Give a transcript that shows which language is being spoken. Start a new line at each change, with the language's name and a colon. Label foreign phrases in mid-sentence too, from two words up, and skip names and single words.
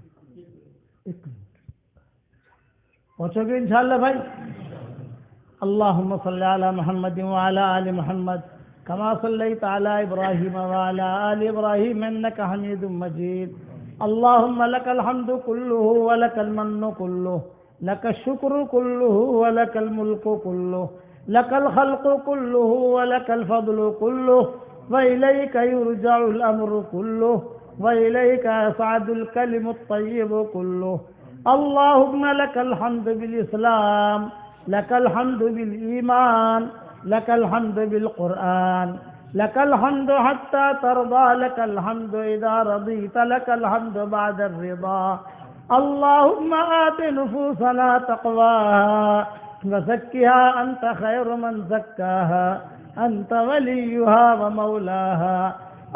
Urdu: 1 کلومیٹر پہنچو گے انشاءاللہ بھائی۔
Arabic: اللہم صلی علی محمد وعلی آل محمد کما صلیت علی ابراہیم وعلی آل ابراہیم انک حمید مجید۔ اللہم لک الحمد کلہ ولک المن کلہ، لک الشکر کلہ ولک الملک کلہ، لک الخلق کلہ ولک الفضل کلہ، وإلیک یرجع الامر کلہ، وإلیک یصعد الکلم الطیب کلہ۔ اللہم لک الحمد بالاسلام، لک الحمد بالایمان، لک الحمد بالقرآن، لک الحمد حتی ترضى، لک الحمد اذا رضیت، لک الحمد بعد الرضا۔ اللہم آت نفوسنا تقواها وزکها انت خیر من زکاها انت ولیها ومولاها۔